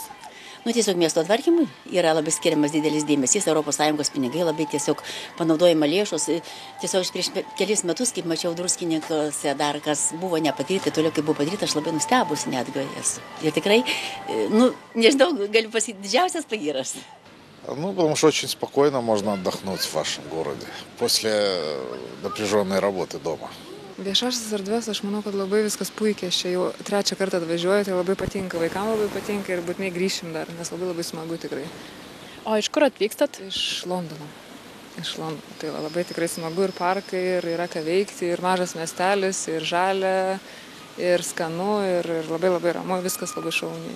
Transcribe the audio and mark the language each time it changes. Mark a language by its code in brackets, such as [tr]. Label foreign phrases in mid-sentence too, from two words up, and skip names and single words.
[lt] Nu, tiesiog miesto tvarkymui yra labai skiriamas didelis dėmesys, ES pinigai labai tiesiog panaudojama lėšos. Tiesiog aš prieš kelis metus, kaip mačiau Druskininkuose dar kas buvo nepadaryta, toliau kaip buvo padaryta, aš labai nustebusi netgi esu. Ir tikrai, nežinau, galiu pasakyti, didžiausias pagyras. [ru] Потому что очень спокойно можно отдохнуть в вашем городе после напряженной работы дома. [lt] Viešasis erdvės, aš manau, kad labai viskas puikiai. Aš čia jau 3 kartą atvažiuoju, tai labai patinka, vaikams labai patinka ir būtinai grįšim dar, nes labai smagu tikrai. O iš kur atvykstat? Iš Londono. Tai labai tikrai smagu ir parkai, ir yra ką veikti, ir mažas miestelis, ir žalia, ir skanu, ir labai ramu, viskas labai šauniai.